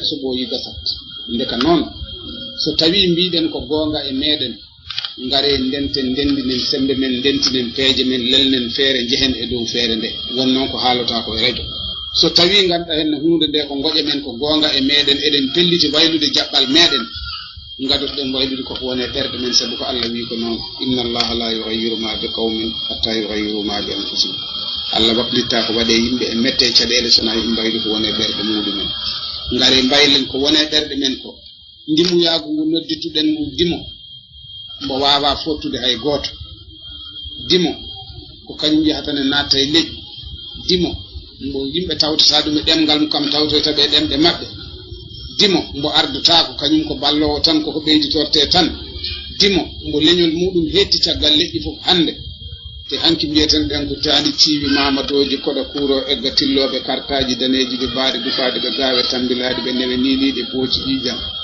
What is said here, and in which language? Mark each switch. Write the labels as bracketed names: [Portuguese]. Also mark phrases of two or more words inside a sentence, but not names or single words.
[Fula] so ɓooyi gasat ndeka noon so tawi mbiɗen ko goonga e meɗen ngare ndenten ndendinen sembe men ndentinen peeje men lelnen feere jehen e dow feere nde won noon ko haalata ko e radio so tawi ganduɗa hen hunde nde ko goƴe men ko goonga e meɗen eɗen pelliti waylude jaɓɓal meɗen gadotoɗen waylude koko wone ɓerɗe men sabu ko Allah wi ko noon [Arabic] إن الله لا يغير ما بقوم حتى يغير ما بأنفسهم [Fula] Allah waɗlitta ko waɗe yimɓe e mette caɗele sona yimɓe mbayli ko wone ɓerɗe muɗumen ngare mbaylen ko wone ɓerɗe men ko ndimuyagu ngu noddituɗen ngu dimo mbo wawa fottude hay goto dimo ko kañum yahatane natta e leƴƴi dimo mbo yimɓe tawtata ɗum e ɗemgal mum kam tawtoyta ɓe ɗemɗe maɓɓe dimo mbo ardotako kañum ko ballowo tan koko ɓeyditorte tan dimo mbo leñol muɗum hetti caggal leƴƴi fof hande te hanki mbiyeten ɗen ko tandi ciiwi mamadoji koɗo kuuro egga tilloɓe kartaji daneji ɓe mbaɗi dufade ɓe gawe tambilade ɓe newe niniɗe pooci ƴiƴam